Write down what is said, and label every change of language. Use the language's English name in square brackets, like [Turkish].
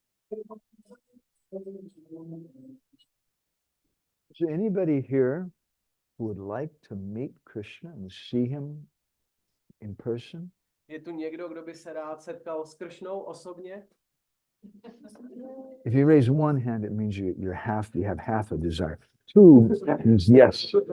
[English] Is there anybody here who would like to meet Krishna and see him in person? [Czech] Je tu někdo, kdo by se rád setkal s Kršnou osobně? [English] If you raise one hand, it means you have half a desire. Two means yes.